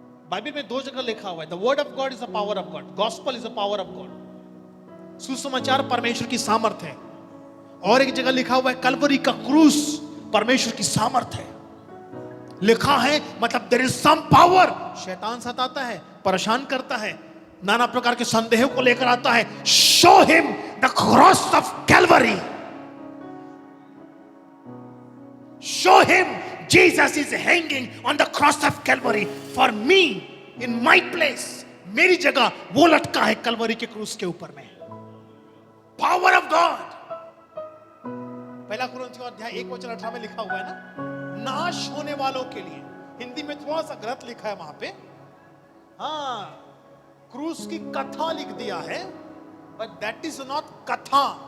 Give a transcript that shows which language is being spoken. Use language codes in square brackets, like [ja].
[hi] Bible में 2 जगह लिखा हुआ है, [en] The word of God is the power of God, gospel is the power of God. [hi] सुसमाचार परमेश्वर की सामर्थ्य है। और एक जगह लिखा हुआ है, कलवरी का क्रूस परमेश्वर की सामर्थ्य है। लिखा है मतलब [en] There is some power. [hi] शैतान सताता है, परेशान करता है, नाना प्रकार के संदेहों को लेकर आता है। [en] Show him the cross of Calvary, show him Jesus is hanging on the cross of Calvary for me in my place. [hi] मेरी जगह वो लटका है कलवरी के क्रूस के ऊपर में। [en] Power of God। [hi] पहला कुरिन्थियों अध्याय 1:18 में लिखा हुआ है ना, नाश होने वालों के लिए। हिंदी में थोड़ा सा गलत लिखा है वहां पे, हाँ, क्रूस की कथा लिख दिया है, [en] but that is not [hi] कथा।